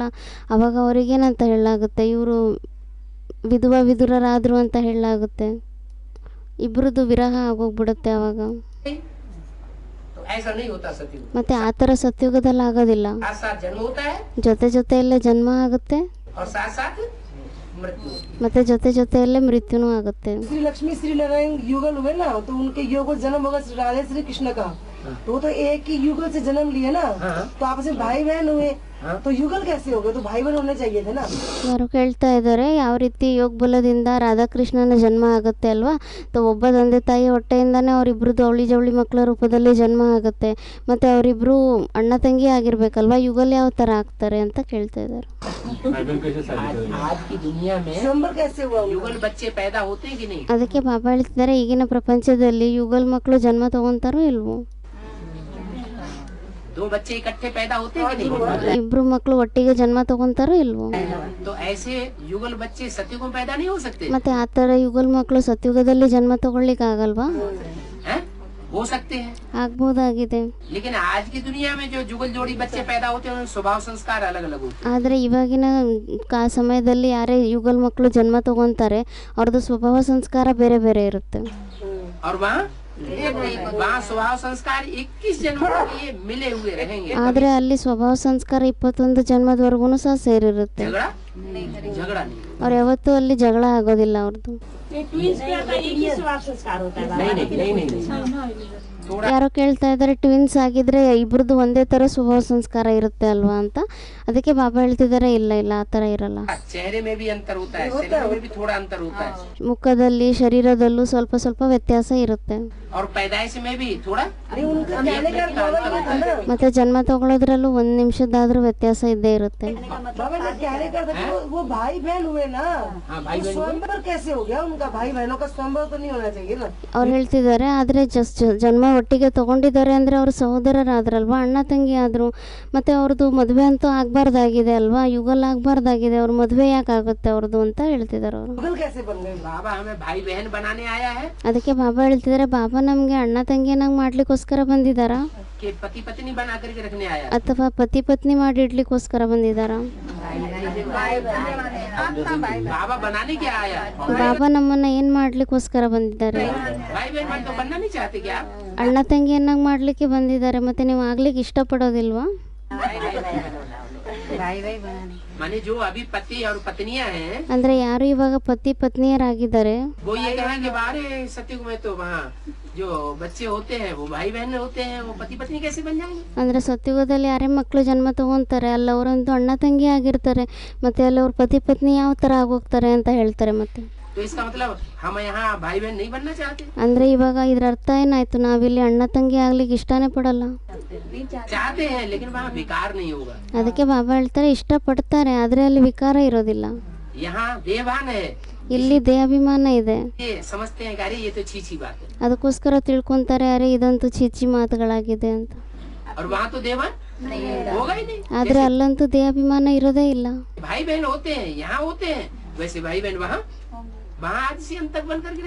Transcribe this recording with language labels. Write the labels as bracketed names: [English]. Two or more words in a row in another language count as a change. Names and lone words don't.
[Kannada] ಅವಾಗ ಅವ್ರಿಗೇನಂತ ಹೇಳಲಾಗುತ್ತೆ, ಇವರು ವಿಧುರರಾದರು ಅಂತ ಹೇಳಲಾಗುತ್ತೆ. ಇಬ್ಬರದ್ದು ವಿರಹ ಆಗೋಗ್ಬಿಡುತ್ತೆ ಅವಾಗ. [Hindi] तो ऐसा नहीं होता सतयुग। [Kannada] ಮತ್ತೆ ಆ ಥರ ಸತ್ಯುಗದಲ್ಲಿ ಆಗೋದಿಲ್ಲ. [Hindi] साथ साथ जन्म होता है [Kannada] ಜೊತೆಯಲ್ಲೇ ಜನ್ಮ ಆಗುತ್ತೆ [Hindi] और साथ साथ मृत्यु। [Kannada] ಮತ್ತೆ ಜೊತೆಯಲ್ಲೇ ಮೃತ್ಯುನೂ ಆಗುತ್ತೆ. [Hindi] श्री लक्ष्मी श्री नारायण युगल हुए ना, तो उनके योग जन्म होगा श्री राधे श्री कृष्ण का। तो वो तो एक ही युगल से जन्म लिए ना, तो आपस में भाई बहन हुए, तो युगल कैसे हो गए? तो भाई बहन होने चाहिए थे ना। [Kannada] ಯಾರು ಕೇಳ್ತಾ ಇದ್ದಾರೆ ಯಾವ ರೀತಿ ಯೋಗ ಬಲದಿಂದ ರಾಧಾಕೃಷ್ಣನ ಜನ್ಮ ಆಗುತ್ತೆ ಅಲ್ವಾ, तो ಒಬ್ಬ ತಂದೆ ತಾಯಿ ಹೊಟ್ಟೆಯಿಂದನೇ ಅವರಿಬ್ರದ್ದು ಅವಳಿ ಜವಳಿ ಮಕ್ಕಳ ರೂಪದಲ್ಲಿ ಜನ್ಮ ಆಗುತ್ತೆ, ಮತ್ತು ಅವರಿಬ್ರು ಅಣ್ಣ ತಂಗಿ ಆಗಿರ್ಬೇಕಲ್ವಾ, ಯುಗಲ್ ಯಾವ ಥರ ಆಗ್ತಾರೆ ಅಂತ ಕೇಳ್ತಾ ಇದ್ದಾರೆ. [Hindi] आज की दुनिया में स्वयंवर कैसे हुआ? युगल बच्चे पैदा होते हैं कि नहीं? [Kannada] ಅದಕ್ಕೆ ಬಾಬಾ ಹೇಳ್ತಿದ್ದಾರೆ ಈಗಿನ ಪ್ರಪಂಚದಲ್ಲಿ ಯುಗಲ್ ಮಕ್ಕಳು ಜನ್ಮ ತಗೊಂತಾರೋ ಇಲ್ವೋ, [Hindi] दो बच्चे इकट्ठे पैदा होते हैं कि नहीं? [Kannada] ಇಬ್ರು ಮಕ್ಕಳು ಒಟ್ಟಿಗೆ ಜನ್ಮ ತಗೊಂತಾರೋ ಇಲ್ವೋ. [Hindi] तो ऐसे युगल बच्चे सत्युग में पैदा नहीं हो सकते [Kannada] ಮತ್ತೆ ಆ ಥರ ಯುಗಲ್ ಮಕ್ಕಳು ಸತ್ಯುಗದಲ್ಲಿ ಜನ್ಮ ತಗೊಳ್ಲಿಕ್ಕೆ ಆಗಲ್ವಾ? [Hindi] हैं? हो सकते हैं, [Kannada] ಆಗ್ಬೋದಾಗಿದೆ. [Hindi] लेकिन आज की दुनिया में जो जुगल जोड़ी बच्चे पैदा होते हैं उनके स्वभाव संस्कार अलग अलग होते [Kannada] ಆದರೆ इವಾಗಿನ ಸಮಯದಲ್ಲಿ ಯಾರೇ ಯುಗಲ್ ಮಕ್ಕಳು ಜನ್ಮ ತಗೊಂತಾರೆ ಅವ್ರದ್ದು ಸ್ವಭಾವ ಸಂಸ್ಕಾರ ಬೇರೆ ಬೇರೆ ಇರುತ್ತೆ. [Hindi] हैं। और वहाँ स्वभाव संस्कार 21 जन्म के लिए मिले हुए रहेंगे। [Kannada] ಆದರೆ ಅಲ್ಲಿ ಸ್ವಭಾವ ಸಂಸ್ಕಾರ 21 ಜನ್ಮದವರೆಗೂ ಸಹ ಸೇರಿರುತ್ತೆ. [Hindi] झगड़ा झगड़ा नहीं, [Kannada] ಅವ್ರು ಯಾವತ್ತೂ ಅಲ್ಲಿ ಜಗಳ ಆಗೋದಿಲ್ಲ ಅವ್ರದ್ದು. [Hindi] नहीं नहीं नहीं नहीं थोड़ा [Kannada] ಯಾರೋ ಕೇಳ್ತಾ ಇದ್ದಾರೆ ಟ್ವಿನ್ಸ್ ಆಗಿದ್ರೆ ಇಬ್ರದ್ದು ಒಂದೇ ಥರ ಸ್ವಭಾವ ಸಂಸ್ಕಾರ ಇರುತ್ತೆ ಅಲ್ವಾ ಅಂತ. ಅದಕ್ಕೆ ಬಾಬಾ ಹೇಳ್ತಿದ್ದಾರೆ ಇಲ್ಲ ಇಲ್ಲ ಆ ಥರ ಇರಲ್ಲ. [Hindi] चेहरे में भी अंतर होता है, शरीर में भी थोड़ा अंतर होता है, [Kannada] ಮುಖದಲ್ಲಿ ಶರೀರದಲ್ಲೂ ಸ್ವಲ್ಪ ಸ್ವಲ್ಪ ವ್ಯತ್ಯಾಸ ಇರುತ್ತೆ. [Hindi] और पैदाइश में भी थोड़ा [Kannada] ಮತ್ತೆ ಜನ್ಮ ತಗೊಳ್ಳೋದ್ರಲ್ಲೂ 1 ನಿಮಿಷದಾದ್ರೂ ವ್ಯತ್ಯಾಸ ಇದ್ದೇ ಇರುತ್ತೆ. [Hindi] बाबा ने कहने का था कि वो भाई बहन हुए ना, हाँ भाई बहन हुए। स्वयंवर कैसे हो गया उनका? भाई बहनों का स्वयंवर तो नहीं होना चाहिए ना। [Kannada] ಅವ್ರು ಹೇಳ್ತಿದ್ದಾರೆ ಆದರೆ ಜನ್ಮ ಒಟ್ಟಿಗೆ ತಗೊಂಡಿದ್ದಾರೆ ಅಂದರೆ ಅವರು ಸಹೋದರರಾದ್ರಲ್ವಾ, ಅಣ್ಣ ತಂಗಿ ಆದರು, ಮತ್ತು ಅವ್ರದ್ದು ಮದುವೆ ಅಂತೂ ಆಗಬಾರ್ದಾಗಿದೆ ಅಲ್ವಾ, ಯುಗಲ್ ಆಗಬಾರ್ದಾಗಿದೆ, ಅವ್ರ ಮದುವೆ ಯಾಕೆ ಆಗುತ್ತೆ ಅವ್ರದ್ದು ಅಂತ ಹೇಳ್ತಿದ್ದಾರೆ ಅವರು. [Hindi] युगल कैसे बन गए? बाबा हमें भाई बहन बनाने आया है [Kannada] ಅದಕ್ಕೆ ಬಾಬಾ ಹೇಳ್ತಿದ್ದಾರೆ ಬಾಬा ನಮಗೆ ಅಣ್ಣ ತಂಗಿಯನ್ನಾಗಿ ಮಾಡ್ಲಿಕ್ಕೋಸ್ಕರ ಬಂದಿದ್ದಾರಾ [Hindi] कि पति पत्नी बना करके रखने आया है? [Kannada] ಅಥವಾ ಪತಿ ಪತ್ನಿ ಮಾಡಿ ಇಡ್ಲಿಕ್ಕೋಸ್ಕರ ಬಂದಿದ್ದಾರಾ? [Hindi] बाबा बनाने क्या आया? [Kannada] ಬಾಬಾ ನಮ್ಮನ್ನ ಏನು ಮಾಡ್ಲಿಕ್ಕೋಸ್ಕರ ಬಂದಿದ್ದಾರೆ? [Hindi] भाई बहन तो बनना नहीं चाहते क्या? [Kannada] ಅಣ್ಣ ತಂಗಿಯನ್ನಾಗಿ ಮಾಡಲಿಕ್ಕೆ ಬಂದಿದ್ದಾರೆ, ಮತ್ತು ನೀವು ಆಗ್ಲಿಕ್ಕೆ ಇಷ್ಟಪಡೋದಿಲ್ವಾ? [Hindi] माने जो अभी पति और पत्नियां हैं [Kannada] ಅಂದರೆ ಯಾರು ಇವಾಗ ಪತಿ ಪತ್ನಿಯರಾಗಿದ್ದಾರೆ [Hindi] वो ये कहेंगे बारे सत्युग में तो वहाँ जो बच्चे होते हैं वो भाई बहन होते हैं, वो पति पत्नी कैसे बन जाएंगे? [Kannada] ಅಂದರೆ ಸತ್ಯುಗದಲ್ಲಿ ಯಾರೇ ಮಕ್ಕಳು ಜನ್ಮ ತಗೊಂತಾರೆ ಅಲ್ಲಿ ಅವರಂತೂ ಅಣ್ಣ ತಂಗಿ ಆಗಿರ್ತಾರೆ, ಮತ್ತೆ ಅಲ್ಲಿ ಅವ್ರ ಪತಿ ಪತ್ನಿ ಯಾವ ಥರ ಆಗೋಗ್ತಾರೆ ಅಂತ ಹೇಳ್ತಾರೆ. ಮತ್ತೆ [Hindi] तो इसका मतलब हम यहाँ भाई बहन नहीं बनना चाहते? [Kannada] ಅಂದರೆ ಇವಾಗ ಇದ್ರ ಅರ್ಥ ಏನಾಯ್ತು, ನಾವಿಲ್ಲಿ ಅಣ್ಣ ತಂಗಿ ಆಗ್ಲಿಕ್ಕೆ ಇಷ್ಟನೇ ಪಡಲ್ಲ. [Hindi] चाहते हैं लेकिन वहाँ विकार नहीं होगा। [Kannada] ಅದಕ್ಕೆ ಬಾಬಾ ಹೇಳ್ತಾರೆ ಇಷ್ಟಪಡ್ತಾರೆ ಆದರೆ ಅಲ್ಲಿ ವಿಕಾರ ಇರೋದಿಲ್ಲ. [Hindi] यहाँ देहभान है, [Kannada] ಇಲ್ಲಿ ದೇಹಾಭಿಮಾನ ಇದೆ, [Hindi] ये समझते हैं कि अरे ये तो छीछी बात है, [Kannada] ಅದಕ್ಕೋಸ್ಕರ ತಿಳ್ಕೊಂತಾರೆ ಅರೆ ಇದಂತೂ ಚೀಚಿ ಮಾತುಗಳಾಗಿದೆ ಅಂತ. [Hindi] और वहाँ तो देहभान होगा ही नहीं। [Kannada] ಆದರೆ ಅಲ್ಲಂತೂ ದೇಹಾಭಿಮಾನ ಇರೋದೇ ಇಲ್ಲ. [Hindi] भाई बहन होते हैं यहाँ होते हैं, वैसे भाई बहन वहाँ आज से अंत तक बन करके रहे।